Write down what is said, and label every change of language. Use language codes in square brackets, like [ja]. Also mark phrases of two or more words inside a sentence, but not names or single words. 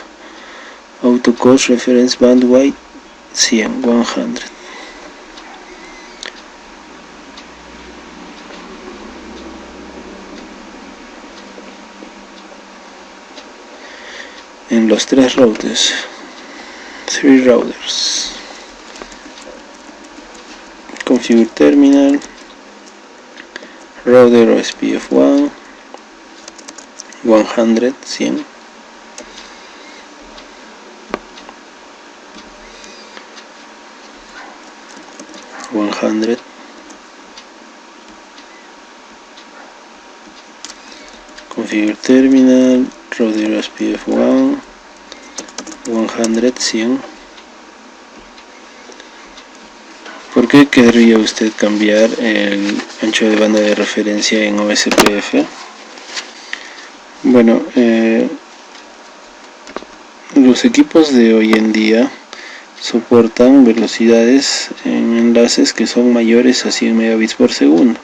[en] Autocost reference bandwidth 100. [es] En los 3 routers, 3 routers, [en] configure terminal, router OSPF1, 100, configure terminal, router OSPF1, 100. [es] ¿Por qué querría usted cambiar el ancho de banda de referencia en OSPF? Bueno, los equipos de hoy en día soportan velocidades en enlaces que son mayores a 100 megabits por segundo.